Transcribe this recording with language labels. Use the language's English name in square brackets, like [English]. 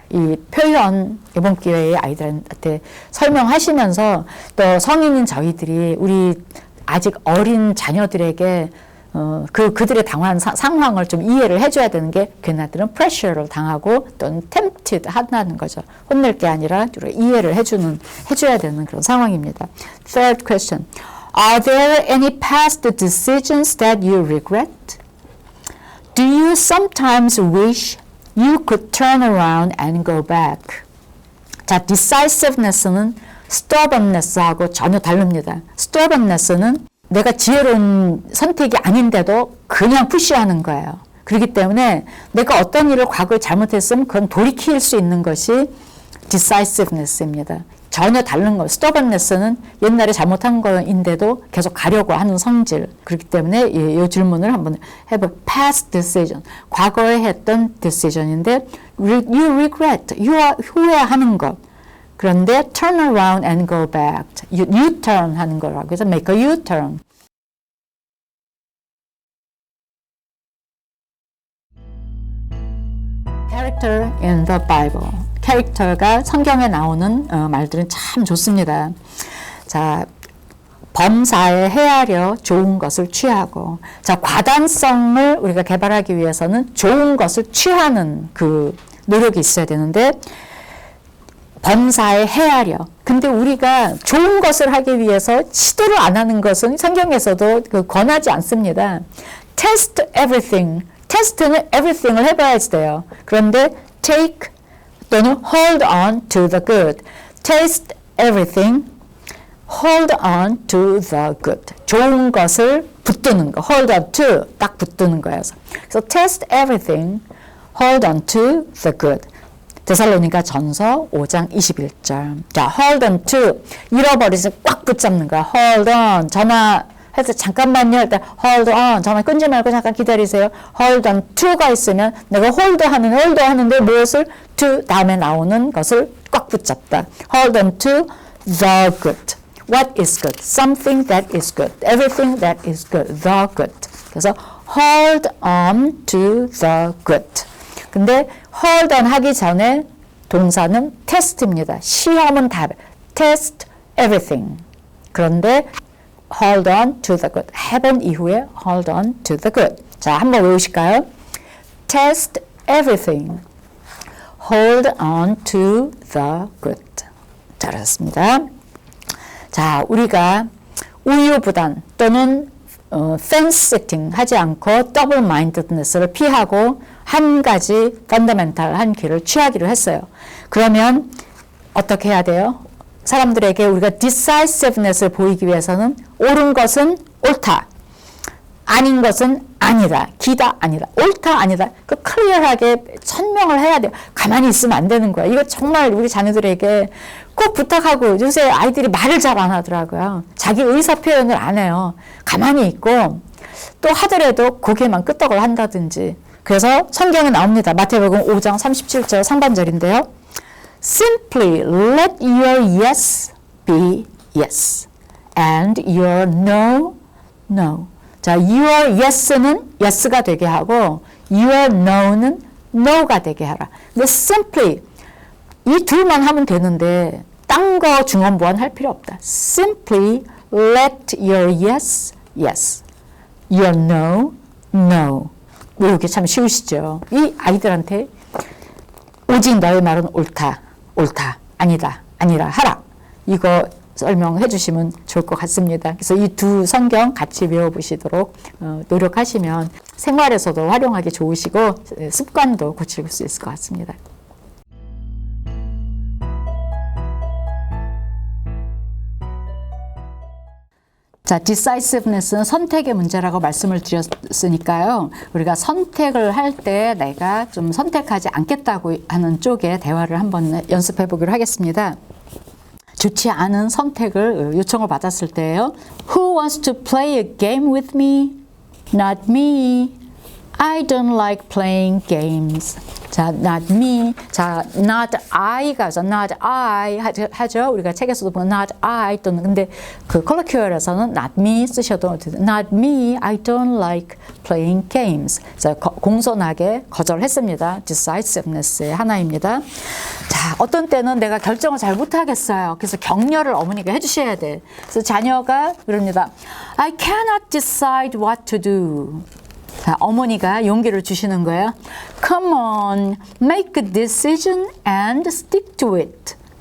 [Korean] 이 표현 이번 기회에 아이들한테 설명하시면서 또 성인인 저희들이 우리 아직 어린 자녀들에게 그들의 당황한 상황을 좀 이해를 해줘야 되는 게 걔네들은 pressure를 당하고 또는 tempted 한다는 거죠. 혼낼 게 아니라 이해를 해줘야 되는 그런 상황입니다. [English] Third question. Are there any past decisions that you regret? Do you sometimes wish you could turn around and go back? [Korean] 자, decisiveness는 stubbornness하고 전혀 다릅니다. stubbornness는 내가 지혜로운 선택이 아닌데도 그냥 푸시하는 거예요. 그렇기 때문에 내가 어떤 일을 과거에 잘못했으면 그건 돌이킬 수 있는 것이 decisiveness입니다. 전혀 다른 거. stubbornness는 옛날에 잘못한 거인데도 계속 가려고 하는 성질. 그렇기 때문에 이 질문을 한번 해볼. [English] past decision. [Korean] 과거에 했던 decision인데 [English] you regret. [Korean] 후회하는 것. 그런데 [English] turn around and go back. U-turn [Korean] 하는 거라고 해서 [English] make a U-turn. Character in the Bible. [Korean] 캐릭터가 성경에 나오는 말들은 참 좋습니다. 자, 범사에 헤아려 좋은 것을 취하고, 자, 과단성을 우리가 개발하기 위해서는 좋은 것을 취하는 그 노력이 있어야 되는데, 범사에 헤아려. 근데 우리가 좋은 것을 하기 위해서 시도를 안 하는 것은 성경에서도 권하지 않습니다. [English] Test everything. [Korean] 테스트는 everything을 해봐야지 돼요. 그런데 [English] take [Korean] 또는 [English] hold on to the good. Taste everything, hold on to the good. [Korean] 좋은 것을 붙드는 거. [English] hold on to, [Korean] 딱 붙드는 거예요. 그래서 [English] taste everything, hold on to the good. [Korean] 데살로니가 전서 5장 21절. 자, [English] hold on to. [Korean] 잃어버리지 꽉 붙잡는 거야. [English] hold on. [Korean] 전화해서 잠깐만요. 일단 hold on. 전화 끊지 말고 잠깐 기다리세요. [English] hold on to [Korean] 가 있으면 내가 hold 하는데 무엇을 to 다음에 나오는 것을 꽉 붙잡다. [English] hold on to the good. What is good? Something that is good. Everything that is good. The good. [Korean] 그래서 [English] hold on to the good. [Korean] 근데 hold on 하기 전에 동사는 test입니다. 시험은 답. [English] test everything. [Korean] 그런데 [English] hold on to the good. [Korean] 해본 이후에 [English] hold on to the good. [Korean] 자, 한번 외우실까요? [English] test everything. hold on to the good. [Korean] 잘하셨습니다. 자, 우리가 우유부단 또는 fence sitting 하지 않고 double mindedness를 피하고 한 가지 fundamental한 길을 취하기로 했어요. 그러면 어떻게 해야 돼요? 사람들에게 우리가 decisiveness를 보이기 위해서는 옳은 것은 옳다. 아닌 것은 아니다. 기다 아니다. 옳다 아니다. 그 클리어하게 설명을 해야 돼요. 가만히 있으면 안 되는 거야. 이거 정말 우리 자녀들에게 꼭 부탁하고 요새 아이들이 말을 잘 안 하더라고요. 자기 의사 표현을 안 해요. 가만히 있고 또 하더라도 고개만 끄덕을 한다든지. 그래서 성경에 나옵니다. 마태복음 5장 37절 상반절인데요. [English] Simply let your yes be yes and your no, no. [Korean] 자, your yes는 yes가 되게 하고 your no는 no가 되게 하라. 근데 simply 이 둘만 하면 되는데 딴 거 중언부언 할 필요 없다. [English] Simply let your yes, yes. Your no, no. [Korean] 외우기 참 쉬우시죠? 이 아이들한테 오직 너의 말은 옳다, 옳다, 아니다, 아니라 하라. 이거 설명해 주시면 좋을 것 같습니다. 그래서 이 두 성경 같이 외워보시도록 노력하시면 생활에서도 활용하기 좋으시고 습관도 고칠 수 있을 것 같습니다. 자, decisiveness는 선택의 문제라고 말씀을 드렸으니까요. 우리가 선택을 할 때 내가 좀 선택하지 않겠다고 하는 쪽에 대화를 한번 연습해 보기로 하겠습니다. 좋지 않은 선택을 요청을 받았을 때예요. [English] Who wants to play a game with me? Not me. I don't like playing games. 자, not me. [Korean] 자, not I가 not I 하죠. 우리가 책에서도 보면 not I 또는 근데 그 컬러큐얼에서는 not me 쓰셔도 not me. [English] I don't like playing games. [Korean] 자, 공손하게 거절했습니다. decisiveness의 하나입니다. 자, 어떤 때는 내가 결정을 잘 못하겠어요. 그래서 격려를 어머니가 해주셔야 돼. 그래서 자녀가 그럽니다. [English] I cannot decide what to do. [Korean] 자, 어머니가 용기를 주시는 거예요. [English] Come on, make a decision and stick to it.